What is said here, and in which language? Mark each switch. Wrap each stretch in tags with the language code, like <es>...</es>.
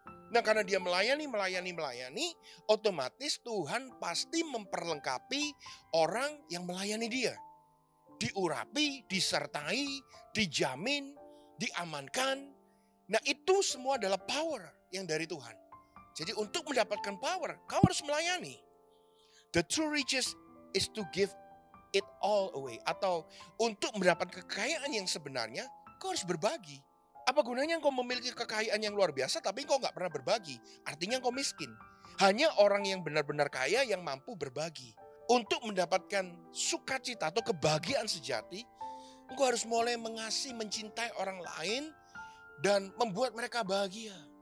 <id>Nah karena dia melayani, otomatis Tuhan pasti memperlengkapi orang yang melayani dia. Diurapi, disertai, dijamin, diamankan. Nah itu semua adalah power yang dari Tuhan. Jadi untuk mendapatkan power, kau harus melayani.</id> <en>The true riches is to give it all away.</en> <id>Atau untuk mendapat kekayaan yang sebenarnya, kau harus berbagi. Apa gunanya engkau memiliki kekayaan yang luar biasa tapi engkau gak pernah berbagi? Artinya engkau miskin. Hanya orang yang benar-benar kaya yang mampu berbagi. Untuk mendapatkan sukacita atau kebahagiaan sejati, engkau harus mulai mengasihi, mencintai orang lain dan membuat mereka bahagia.</id>